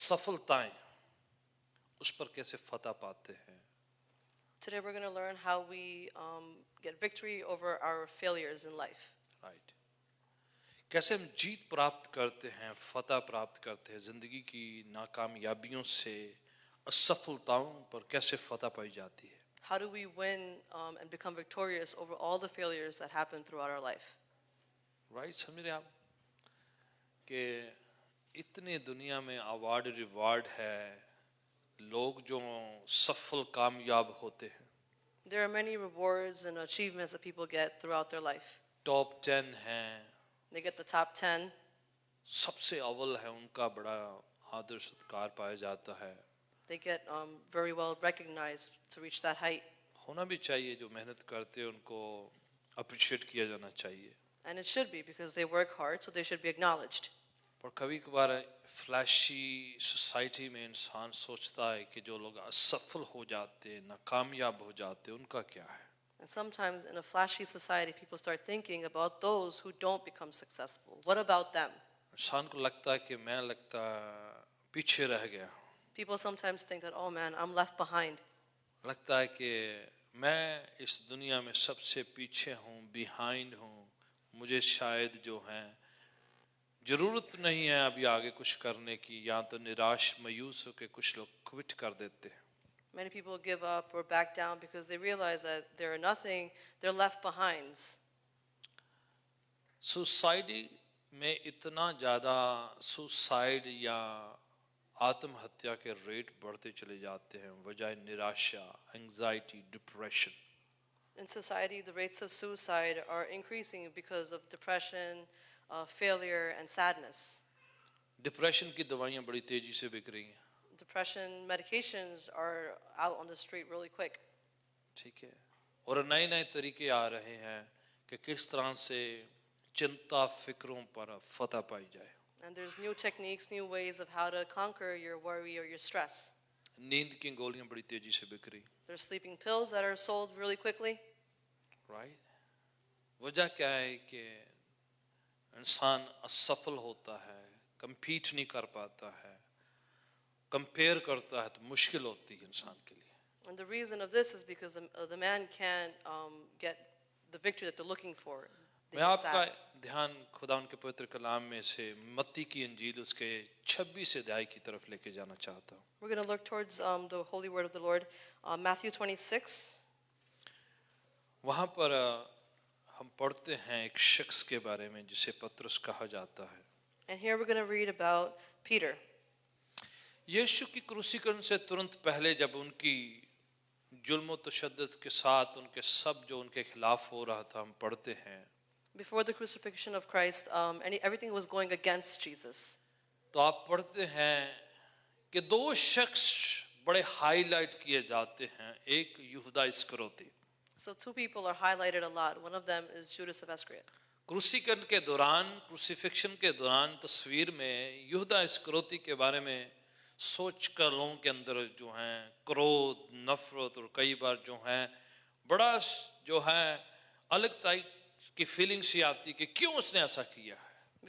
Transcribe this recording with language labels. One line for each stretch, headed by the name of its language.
Hindi: असफलताएं, उस पर कैसे फतह पाते हैं।
English: Today we're going to learn how we get victory over our failures in life.
Hindi: Right, कैसे हम जीत प्राप्त करते हैं, फतह प्राप्त करते हैं, जिंदगी की नाकामयाबियों से, असफलताओं पर कैसे फतह पाई जाती है।
English: How do we win and become victorious over all the failures that happen throughout our life?
Hindi: Right, समझ रहे आप कि इतने दुनिया में अवार्ड रिवार्ड है, लोग जो सफल कामयाब होते हैं,
English: There are many rewards and achievements that people get throughout their life.
Hindi: Top 10 हैं,
English: They get the top 10.
Hindi: सबसे अव्वल है, उनका बड़ा आदर सत्कार पाया जाता है।
English: They get very well recognized to reach that height.
Hindi: होना भी चाहिए, जो मेहनत करते हैं उनको अप्रिशिएट किया जाना चाहिए।
English: And it should be because they work hard, so they should be acknowledged.
Hindi: पर कभी कभार फ्लैशी सोसाइटी में इंसान सोचता है कि जो लोग असफल हो जाते हैं, नाकामयाब हो जाते हैं, उनका क्या है।
English: And sometimes in a flashy society, people start thinking about those who don't become successful. What about them?
Hindi: इंसान को लगता है कि मैं लगता पीछे रह गया,
English: People sometimes think that, oh man, I'm left behind.
Hindi: लगता है कि मैं इस दुनिया में सबसे पीछे हूँ, बिहाइंड हूँ, मुझे शायद जो है जरूरत नहीं है अभी आगे कुछ करने की, या तो निराश मायूस होकर कुछ लोग क्विट कर देते हैं।
English: Many people give up or back down because they realize that they're nothing, they're left behinds.
Hindi: Society में इतना ज़्यादा सुसाइड या आत्महत्या के रेट बढ़ते चले जाते हैं, वजह निराशा, anxiety, depression.
English: In society, the rates of suicide are increasing because of depression, failure, and sadness.
Hindi: Depression की दवाइयाँ बड़ी तेजी से बिक रही हैं।
English: Depression medications are out on the street really quick.
Hindi: ठीक है, और नए नए तरीके आ रहे हैं कि किस तरह से चिंता फिक्रों पर फतह पाई जाए।
English: And there's new techniques, new ways of how to conquer your worry or your stress.
Hindi: नींद की गोलियां बड़ी तेजी से बिक रही।
English: There's sleeping pills that are sold really quickly.
Hindi: Right, वजह क्या है कि इंसान असफल होता है, कंपीट नहीं कर पाता है, कंपेयर करता है तो मुश्किल होती है इंसान के लिए।
English: And the reason of this is because the man can't get the victory that they're looking for.
Hindi: मैं आपका ध्यान खुदा उनके पवित्र कलाम में से मत्ती की इंजील उसके 26 अध्याय की तरफ लेके जाना चाहता हूँ।
English: We're going to look towards the holy word of the Lord, Matthew 26.
Hindi: वहाँ पर हम पढ़ते हैं एक शख्स के बारे में जिसे पतरस कहा जाता है।
English: And here we're going to read about Peter.
Hindi: यीशु की क्रूसीकरण से तुरंत पहले जब उनकी जुल्म और तशद्दुद के साथ उनके सब जो उनके खिलाफ हो रहा था, हम पढ़ते हैं
English: Before the crucifixion of Christ, everything was going against Jesus.
Hindi: तो आप पढ़ते हैं कि दो शख्स बड़े हाईलाइट किए जाते हैं, एक यहूदा इस्करियोती।
English: So two people are highlighted a lot. One of them is Judas of Iscariot.
Hindi: क्रूसीकरण के दौरान, क्रूसीफिक्शन के दौरान तस्वीर में यहूदा इस्करियोती के बारे में सोच कर लोगों के अंदर जो है क्रोध, नफरत और कई बार जो है बड़ा जो है अलग टाइप की फीलिंग सी आती कि क्यों उसने ऐसा किया है।